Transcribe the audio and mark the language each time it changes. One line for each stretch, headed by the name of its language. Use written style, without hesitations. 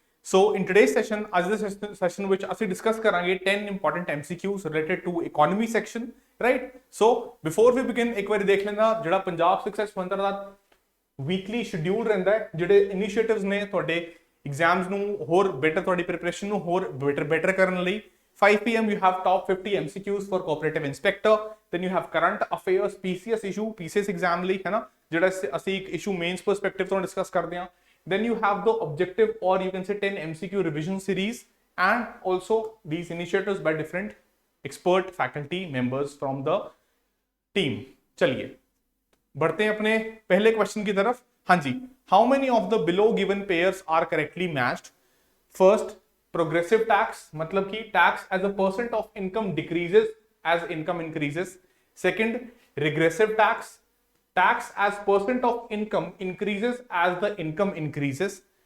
English: so in today's session,
Punjabi: ਅੱਜ ਦੇ session ਵਿੱਚ ਅਸੀਂ ਡਿਸਕਸ ਕਰਾਂਗੇ 10 important MCQs
English: related to economy section,
Punjabi: right.
English: so before we begin
Punjabi: ਇੱਕ ਵਾਰੀ ਦੇਖ ਲੈਣਾ ਜਿਹੜਾ ਪੰਜਾਬ ਸਕਸੈਸ ਮੰਤਰਾ ਦਾ ਵੀਕਲੀ ਸ਼ਡਿਊਲ ਰਹਿੰਦਾ ਹੈ, ਜਿਹੜੇ ਇਨੀਸ਼ੀਏਟਿਵਸ ਨੇ ਤੁਹਾਡੇ ਐਗਜ਼ਾਮਸ ਨੂੰ ਹੋਰ ਬੈਟਰ, ਤੁਹਾਡੀ ਪ੍ਰੀਪਰੇਸ਼ਨ ਨੂੰ ਹੋਰ ਬੈਟਰ ਕਰਨ ਲਈ।
English: 5 p.m. you have top 50 MCQs for cooperative inspector. Then you have current affairs PCS issue, PCS exam
Punjabi: ਲਈ, ਹੈ ਨਾ, ਜਿਹੜਾ ਅਸੀਂ ਇੱਕ
English: issue mains perspective
Punjabi: ਤੋਂ ਡਿਸਕਸ ਕਰਦੇ ਹਾਂ।
English: Then you have the objective or you can say 10 MCQ revision series and also these initiatives by different expert faculty members from the team।
Hindi: चलिए बढ़ते हैं अपने पहले क्वेश्चन की तरफ।
English: हाँ जी, how many of the below given pairs are correctly matched? First, progressive tax,
Hindi: मतलब कि
English: Tax as a percent of income decreases as income increases. Second, regressive tax, tax as percent of income increases as the income increases.